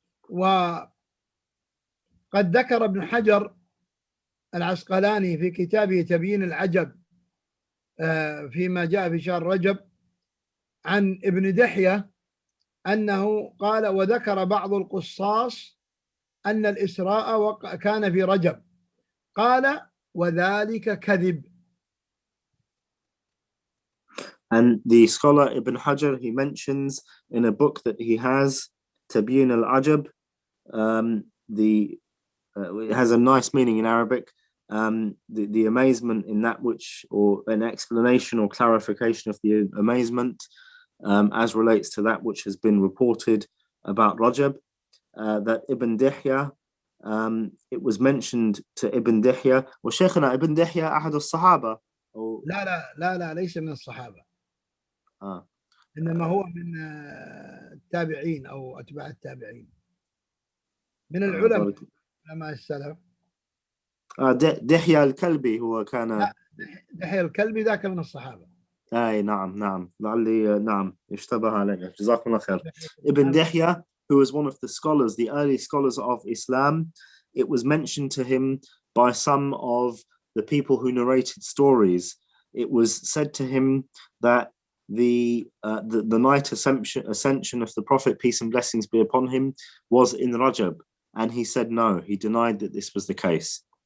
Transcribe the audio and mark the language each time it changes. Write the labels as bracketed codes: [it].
[ar] وقد ذكر ابن حجر العسقلاني في كتابه تبيين العجب فيما جاء في شهر رجب عن ابن دحية أنه قال: وذكر بعض القصاص أن الإسراء كان في رجب، قال: وذلك كذب. [en] And the scholar Ibn Hajar, he mentions in a book that he has, Tabiyin al-Ajab, it has a nice meaning in Arabic, the amazement in that which, or an explanation or clarification of the amazement as relates to that which has been reported about Rajab, that Ibn Dihya, it was mentioned to Ibn Dihya, [ar] وشيخنا Ibn Dihya أحد الصحابة. لا لا لا لا ليس من الصحابة. إنما هو من التابعين أو أتباع التابعين، من العلماء علماء السلف. دحية الكلبي هو كان. دحية الكلبي ذاك من الصحابة. أي نعم لعلي نعم اشتبه علي. جزاكم الله خير. [en] Ibn Dihya, who was one of the scholars, the early scholars of Islam, it was mentioned to him by some of the people who narrated stories. It was said to him that the night ascension of the Prophet, peace and blessings be upon him, was in Rajab, and he said no, he denied that this was the case.